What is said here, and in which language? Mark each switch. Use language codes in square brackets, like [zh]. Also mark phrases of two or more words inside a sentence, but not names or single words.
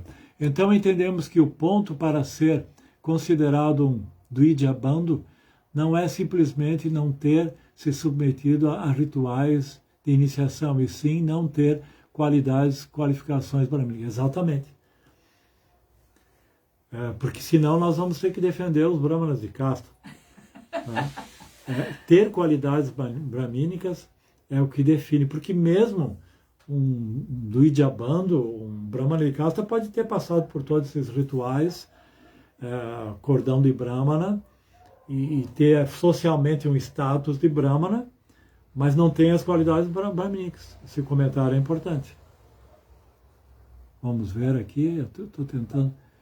[pt] Então entendemos que o ponto para ser considerado um [sa] द्विज बन्धु [pt] não é simplesmente não ter se submetido a rituais de iniciação, e sim não ter qualificações para mim. Exatamente. Porque senão nós vamos ter que defender os brahmanas de casta. Né? Ter qualidades brahmínicas é o que define, porque mesmo um [sa] द्विज बन्धु, [pt] um brahmana de casta, pode ter passado por todos esses rituais, cordão de brahmana, e ter socialmente um status de brahmana, mas não tem as qualidades brahmínicas. Esse comentário é importante. Vamos ver aqui, eu estou tentando...